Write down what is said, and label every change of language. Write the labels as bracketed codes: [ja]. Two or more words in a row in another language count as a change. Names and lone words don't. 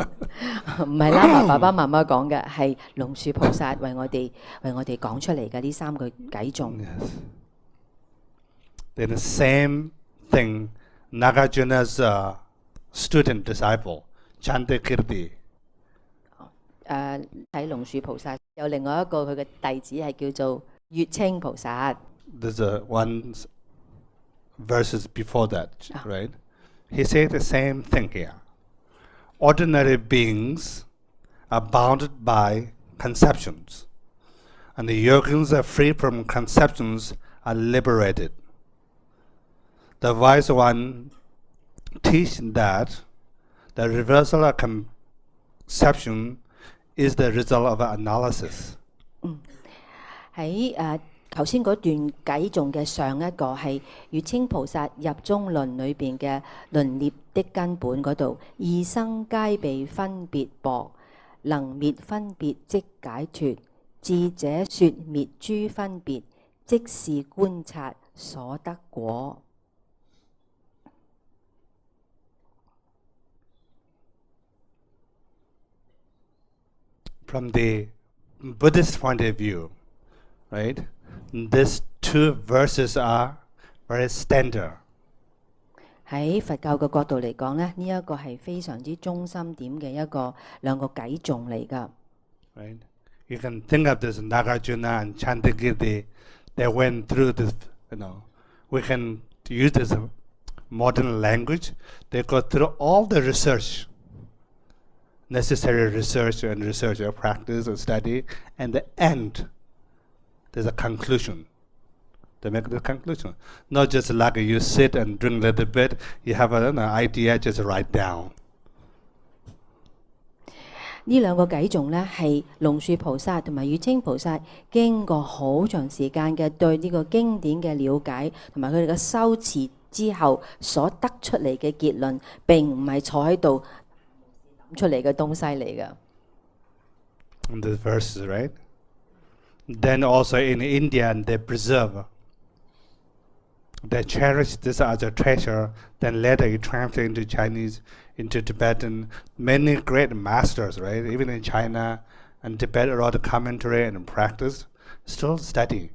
[yue] 唔係喇嘛爸爸媽媽講嘅，係龍樹菩薩為我哋講出嚟嘅呢三句偈頌。 [en] Yes. Then the same thing Nagarjuna's student disciple, Chandakirti. [yue] 喺龍樹菩薩有另外一個佢嘅弟子係叫做月稱菩薩。 [en] There's one verses before that, right? He said the same thing here. Ordinary beings are bounded by conceptions, and the yogins are free from conceptions, are liberated. The wise one teach that the reversal of conception is the result of analysis. [yue] 喺頭先嗰段偈頌嘅上一個係月稱菩薩入中論裏邊嘅論涅的根本嗰度，二生皆被分別薄，能滅分別即解脫。智者說滅諸分別，即是觀察所得果。 [en] From the Buddhist point of view, right, these two verses are very standard. [yue] 喺佛教嘅角度嚟講咧，呢一個係非常之中心點嘅兩個偈頌嚟㗎。 [en] Right, you can think of this Nagarjuna and Chandakirti. They went through this. We can use this modern language. They go through all the research. Necessary research and research or practice or study, and the end, there's a conclusion. They make the conclusion. Not just like you sit and drink a little bit, you have an idea, just write down. [yue] 呢兩個偈頌呢，係龍樹菩薩同埋月稱菩薩經過好長時間嘅對呢個經典嘅了解，同埋佢哋嘅修持之後所得出嚟嘅結論，並唔係坐喺度出嚟嘅東西嚟嘅。 [en] In the verses, right? Then also in India, they preserve, they cherish this as a treasure. Then later it translated into Chinese, into Tibetan. Many great masters, right? Even in China and Tibet, wrote a commentary and practice, still study.